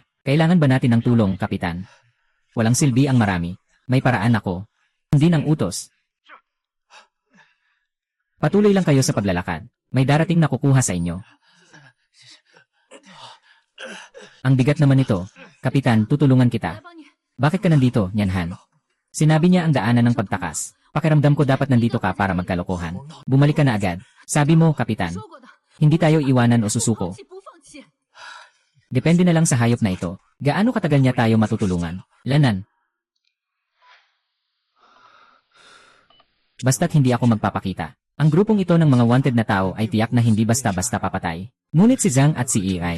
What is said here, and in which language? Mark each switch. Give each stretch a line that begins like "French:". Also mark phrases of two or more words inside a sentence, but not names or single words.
Filipino: Kailangan ba natin ng tulong, Kapitan? Walang silbi ang marami. May paraan ako. Hindi ng utos. Patuloy lang kayo sa paglalakad. May darating na kukuha sa inyo. Ang bigat naman nito. Kapitan, tutulungan
Chinese: 来
Filipino: kita.
Chinese: 帮你。
Filipino: Bakit ka nandito, Nyanhan? Sinabi niya ang daanan ng pagtakas. Pakiramdam ko dapat nandito ka para magkalokohan. Bumalik ka na agad. Sabi mo, Kapitan.
Chinese: 说过的，
Filipino: Hindi tayo iwanan o
Chinese: 不
Filipino: susuko.
Chinese: 放弃不放弃。
Filipino: Depende na lang sa hayop na ito. Gaano katagal niya tayo matutulungan? Lanan. Basta't hindi ako magpapakita. Ang grupong ito ng mga wanted na tao ay tiyak na hindi basta-basta papatay. Ngunit si Zhang at si Ei.